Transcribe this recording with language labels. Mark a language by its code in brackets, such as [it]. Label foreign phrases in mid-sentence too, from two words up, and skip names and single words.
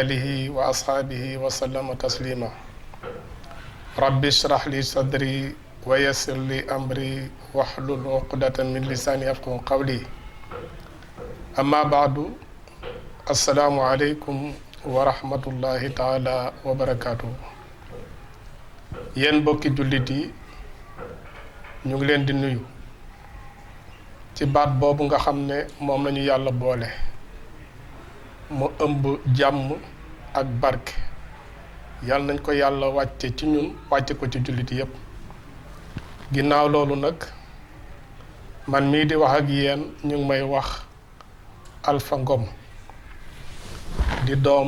[ar] آله وأصحابه وسلم تسليما رب اشرح لي صدري ويسر لي أمري واحلل عقدة من لساني يفقهوا قولي أما بعد السلام عليكم ورحمة الله تعالى وبركاته [wo] yéen mbokki jullit yi ñu ngi leen di nuyu ci baat boobu nga xam ne moom lañu yàlla boole mu ëmb jàmm ak barke yàlla nañ ko yàlla wàcce ci ñun wàcce ko ci jullit yépp ginnaaw loolu nag man mii di wax ak yéen ñu ngi may wax Alpha Ngom di doom